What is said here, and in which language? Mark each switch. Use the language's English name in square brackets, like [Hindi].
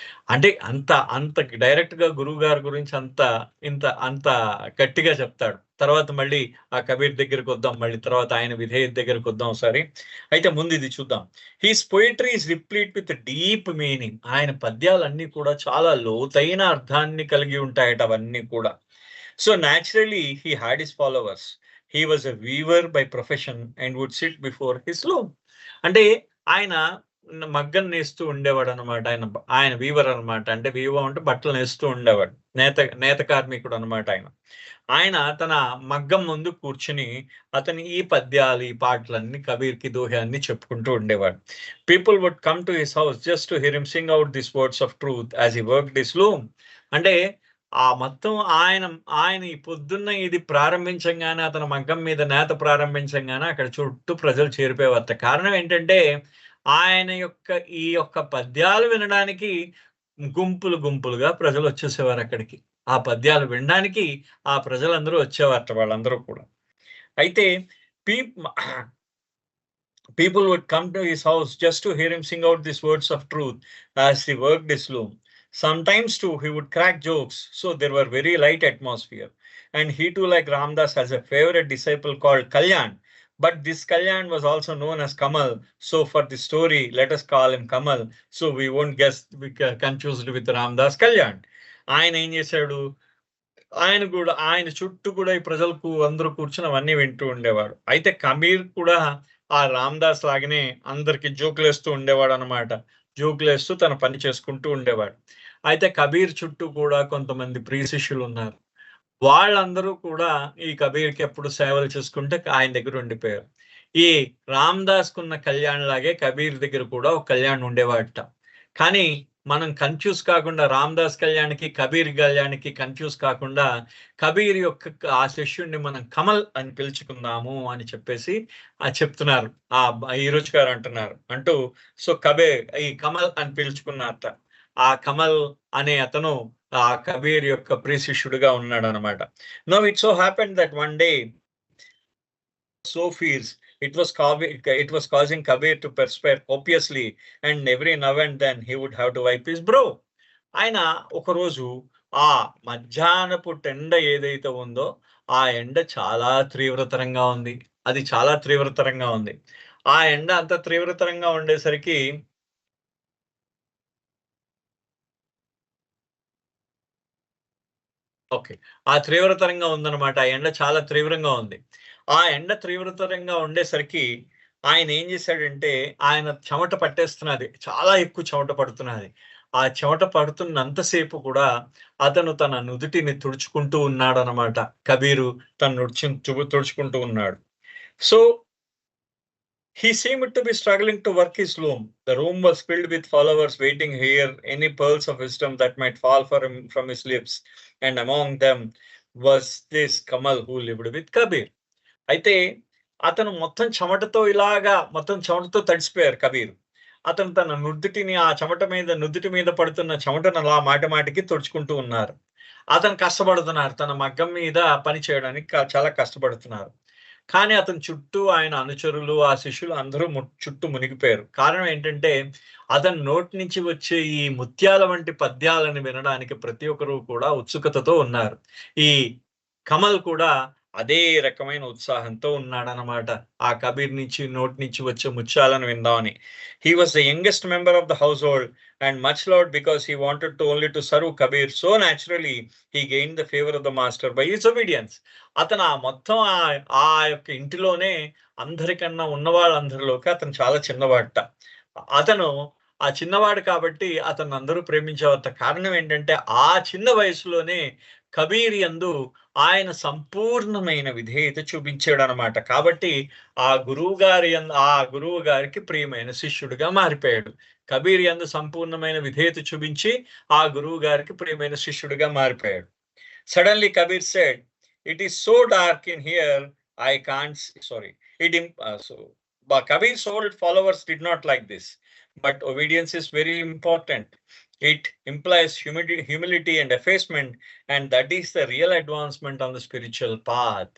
[Telugu] అంటే అంత డైరెక్ట్ గా గురువు గారి గురించి అంత గట్టిగా చెప్తాడు. తర్వాత మళ్ళీ ఆ కబీర్ దగ్గరకు వద్దాం, మళ్ళీ తర్వాత ఆయన విధేయత దగ్గరకు వద్దాం ఒకసారి. అయితే ముందు ఇది చూద్దాం. [English] His poetry is replete with deep meaning. [Telugu] ఆయన పద్యాలన్నీ కూడా చాలా లోతైన అర్థాన్ని కలిగి ఉంటాయట అవన్నీ కూడా. [English] So naturally, he had his followers. He was a weaver by profession and would sit before his loom. [Telugu] అంటే ఆయన మగ్గం నేస్తూ ఉండేవాడు అనమాట. ఆయన వీవర్ అనమాట. అంటే వీవర్ అంటే బట్టలు నేస్తూ ఉండేవాడు. నేత కార్మికుడు అనమాట ఆయన. ఆయన తన మగ్గం ముందు కూర్చుని అతని ఈ పద్యాలు, ఈ పాటలన్నీ కబీర్‌కి దోహే అన్నీ చెప్పుకుంటూ ఉండేవాడు. [English] People would come to his house just to hear him sing out these words of truth as he worked his loom. [Telugu] అంటే ఆ మొత్తం ఆయన ఈ పొద్దున్న ఇది ప్రారంభించంగానే, అతని మగ్గం మీద నేత ప్రారంభించంగానే అక్కడ చుట్టూ ప్రజలు చేరిపోయేవారట. కారణం ఏంటంటే ఆయన ఈ యొక్క పద్యాలు వినడానికి గుంపులుగా ప్రజలు వచ్చేసేవారు అక్కడికి. ఆ పద్యాలు వినడానికి ఆ ప్రజలందరూ వచ్చేవారట, వాళ్ళందరూ కూడా. అయితే peep [English] people would come to his house just to hear him sing out these words of truth as he worked his loom. Sometimes too he would crack jokes, so there were very light atmosphere. And he too, like Ramdas, has a favorite disciple called Kalyan. But this Kalyan was also known as Kamal. So for the story, let us call him Kamal. So we won't be confused with Ramdas Kalyan. [Telugu] ఆయన ఏం చేశాడు, ఆయన చుట్టూ కూడా ఈ ప్రజలకు అందరూ కూర్చొని అవన్నీ వింటూ ఉండేవాడు. అయితే కబీర్ కూడా ఆ రామదాస్ లాగానే అందరికి జోకులేస్తూ ఉండేవాడు అనమాట. జోకులేస్తూ తన పని చేసుకుంటూ ఉండేవాడు. అయితే కబీర్ చుట్టూ కూడా కొంతమంది ప్రియ శిష్యులు ఉన్నారు. వాళ్ళందరూ కూడా ఈ కబీర్‌కి ఎప్పుడు సేవలు చేసుకుంటే ఆయన దగ్గర ఉండిపోయారు. ఈ రామదాస్‌కున్న కళ్యాణ్ లాగే కబీర్ దగ్గర కూడా ఒక కళ్యాణ్ ఉండేవాడట. కానీ మనం కన్‌ఫ్యూజ్ కాకుండా రామదాస్ కళ్యాణ్‌కి, కబీర్ కళ్యాణ్‌కి కన్‌ఫ్యూజ్ కాకుండా కబీర్ యొక్క ఆ శిష్యుడిని మనం కమల్ అని పిలుచుకుందాము అని చెప్పేసి చెప్తున్నారు. ఈరోజు గారు అంటున్నారు. అంటూ సో ఈ కమల్ అని పిలుచుకున్నారట. ఆ కమల్ అనే అతను ఆ కబీర్ యొక్క ప్రియ శిష్యుడిగా ఉన్నాడనమాట. [English] Now it so happened that one day so fierce it was causing Kabir to perspire copiously, and every now and then he would have to wipe his brow. [Telugu] ఆయన ఒకరోజు ఆ మధ్యాహ్నపు ఎండ ఏదైతే ఉందో ఆ ఎండ చాలా తీవ్రతరంగా ఉంది. అది చాలా తీవ్రతరంగా ఉంది. ఆ ఎండ అంత తీవ్రతరంగా ఉండేసరికి ఓకే. ఆ తీవ్రతరంగా ఉందన్నమాట. ఆ ఎండ చాలా తీవ్రంగా ఉంది. ఆ ఎండ తీవ్రతరంగా ఉండేసరికి ఆయన ఏం చేశాడంటే, ఆయన చెమట పట్టేస్తున్నది. చాలా ఎక్కువ చెమట పడుతున్నది. ఆ చెమట పడుతున్నంత సేపు కూడా అతను తన నుదుటిని తుడుచుకుంటూ ఉన్నాడనమాట. కబీరు తన తుడుచుకుంటూ ఉన్నాడు. [English] So he seemed to be struggling to work his loom. The room was filled with followers waiting to hear any pearls of wisdom that might fall for him from his lips. And among them was this Kamal who lived with Kabir. [Telugu] అయితే అతను మొత్తం చెమటతో తడిసిపోయారు కబీర్. అతను తన నుదుటి మీద పడుతున్న చెమటను అలా మాటికి తుడుచుకుంటూ ఉన్నారు. అతను కష్టపడుతున్నారు. తన మగ్గం మీద పని చేయడానికి చాలా కష్టపడుతున్నారు. కానీ అతని చుట్టూ ఆయన అనుచరులు, ఆ శిష్యులు అందరూ చుట్టూ మునిగిపోయారు. కారణం ఏంటంటే అతని నోటి నుంచి వచ్చే ఈ ముత్యాల వంటి పద్యాలను వినడానికి ప్రతి ఒక్కరు కూడా ఉత్సుకతతో ఉన్నారు. ఈ కమల్ కూడా అదే రకమైన ఉత్సాహంతో ఉన్నాడనమాట. ఆ కబీర్ నోటి నుంచి వచ్చే ముత్యాలను విందామని. [English] He was the youngest member of the household and much loved because he wanted only to serve Kabir. So naturally he gained the favor of the master by his obedience. [Telugu] అతను మొత్తం ఆ యొక్క ఇంటిలోనే అందరికన్నా ఉన్న వాళ్ళందరిలోకి అతను చాలా చిన్నవాడట. అతను ఆ చిన్నవాడు కాబట్టి అతను అందరూ ప్రేమించేవారట. కారణం ఏంటంటే ఆ చిన్న వయసులోనే కబీర్ యందు ఆయన సంపూర్ణమైన విధేయత చూపించాడు అనమాట. కాబట్టి ఆ గురువు గారికి ప్రియమైన శిష్యుడిగా మారిపోయాడు. కబీర్ యందు సంపూర్ణమైన విధేయత చూపించి ఆ గురువు గారికి ప్రియమైన శిష్యుడిగా మారిపోయాడు. [English] Suddenly Kabir said, "It is so dark in here, I can't." But Kabir's old followers did not like this. But obedience is very important. It implies humility and effacement, and that is the real advancement on the spiritual path.